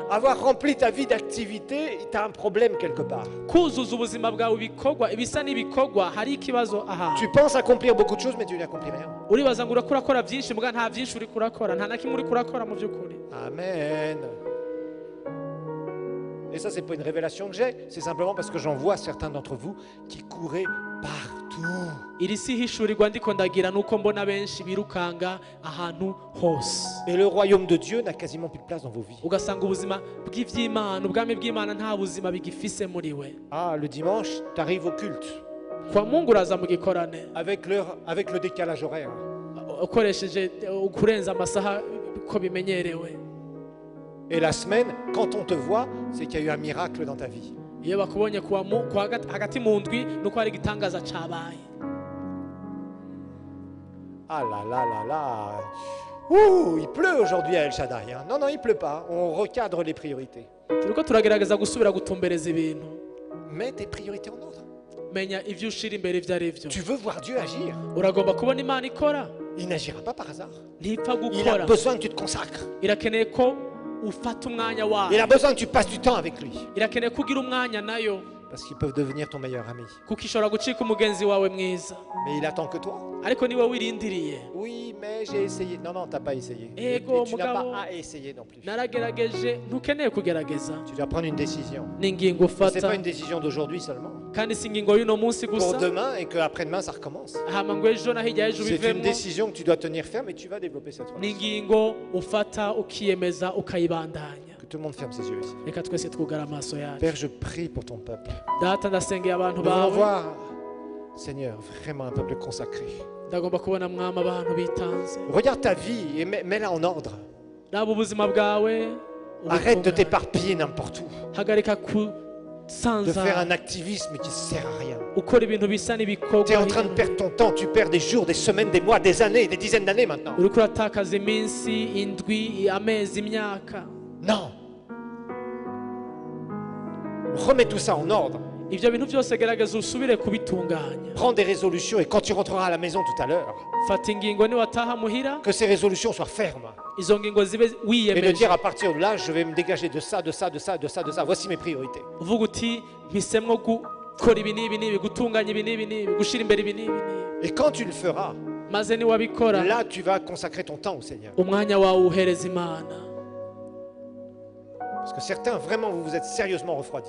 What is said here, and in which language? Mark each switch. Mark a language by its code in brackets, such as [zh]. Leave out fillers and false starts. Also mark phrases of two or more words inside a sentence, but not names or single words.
[fr] Avoir rempli ta vie d'activité, tu as un problème quelque part. [rn] Kuzuza ubuzima bwawe ibikorwa, ibisa n'ibikorwa, hari ikibazo aha. [fr] Tu penses accomplir beaucoup de choses, mais tu n'accomplis rien. [rn] Uribaza ngo urakora byinshi, muga nta byinshi uri kurakora, nta na kimwe uri kurakora mu by'ukuri. Amen. [fr] Et ça, c'est pas une révélation que j'ai, c'est simplement parce que j'en vois certains d'entre vous qui couraient partout. [rn] iri si ihishurirwa ndiko ndagira nuko mbona benshi birukanga ahantu hose [fr] Et le royaume de Dieu n'a quasiment plus de place dans vos vies. [rn] ugasanga ubuzima bw'ivy'Imana ubwami bw'Imana nta buzima bigifise muri we. [fr] Ah, le dimanche, tu arrives au culte [rn] Kwa Mungu uraza mu gikorane [fr] avec le décalage horaire. [rn] ukoresheje kurenza amasaha ko bimenyerewe. [fr] Et la semaine, quand on te voit, c'est qu'il y a eu un miracle dans ta vie. [rn] Iyo bakubonye hagati mu ndwi nuko hari igitangaza cabaye. [fr] Ah là là là là. Ouh, il pleut aujourd'hui à El Shaddai. Hein. Non, non, il pleut pas. On recadre les priorités. [rn] Turiko turagerageza gusubira gutumbereza ibintu. [fr] Mets tes priorités en ordre. [rn] Menya ivyo ushira imbere ivyo ari vyo. [fr] Tu veux voir Dieu agir. [rn] Uragomba kubona Imana ikora. [fr] Il n'agira pas par hasard. [rn] Ntipfa [fr] Il a [rn] gukora. [fr] besoin que tu te consacres. [rn] Irakeneye ko ufata umwanya wawe. [fr] Il a besoin que tu passes du temps avec lui. [rn] Irakeneye ko ugira umwanya nayo. [fr] Parce qu'ils peuvent devenir ton meilleur ami. [rn] Kuko ishobora gucika umugenzi wawe mwiza. [fr] Mais il attend que toi. [rn] Ariko niwe wirindiriye. [fr] Oui, mais j'ai essayé. Non, non, t'as pas essayé. [rn] Ego, [fr] Et tu n'as [rn] mugabo. [fr] pas à essayer non plus. [rn] Naragerageje ntukeneye kugerageza. [fr] Tu dois prendre une décision. [rn] Ni ingingo [fr] Et c'est [rn] ufata [fr] pas une décision d'aujourd'hui seulement. [rn] kandi si ingingo y'uno munsi [fr] Pour [rn] gusa. [fr] demain et qu'après-demain ça recommence. [rn] Hama ngo ejo na hirya y'ejo [fr] C'est une [rn] bivemo. [fr] décision que tu dois tenir ferme et tu vas développer cette [rn] Ni [fr] relation. [rn] ingingo ufata ukiyemeza ukayibandanya. [fr] Que tout le monde ferme ses yeux ici. [rn] Reka twese twugara amaso yacu. [fr] Père, je prie pour ton peuple. [rn] Data ndasengeye abantu [fr] Nous voulons [rn] bawe. [fr] voir, Seigneur, vraiment un peuple consacré. [rn] Ndagomba kubona mwama abantu bitanze. [fr] Regarde ta vie et mets-la en ordre. [rn] Raba ubuzima bwawe. [fr] Arrête de [rn] ubutunganye. [fr] t'éparpiller n'importe où. [rn] Hagarika [fr] De faire un [rn] kusanza. [fr] activisme qui ne sert à rien. [rn] Ukora ibintu bisa n'ibikorwa. [fr] Tu es en train de perdre ton temps. Tu perds des jours, des semaines, des mois, des années, des dizaines d'années maintenant. [rn] Uriko uratakaza iminsi, indwi, amezi, imyaka. [fr] Non. Remets tout ça en ordre. [rn] Ivyo bintu byose gerageza usubire kubitunganya. [fr] Prends des résolutions et quand tu rentreras à la maison tout à l'heure, [rn] Fata ingingo niwataha muhira, [fr] que ces résolutions soient fermes. [rn] izo ngingo zibe [fr] Et de [rn] wiyemeje. [fr] dire à partir de là, je vais me dégager de ça, de ça, de ça, de ça, de ça. Voici mes priorités. [rn] Uvuga uti mpisemwo gukora ibi n'ibi n'ibi, gutunganya ibi n'ibi n'ibi, gushira imbere ibi n'ibi n'ibi. [fr] Et quand tu le feras, [rn] Maze niwabikora, [fr] là tu vas consacrer ton temps au Seigneur. [rn] umwanya wawe uhereza Imana. [fr] Parce que certains, vraiment, vous vous êtes sérieusement refroidis.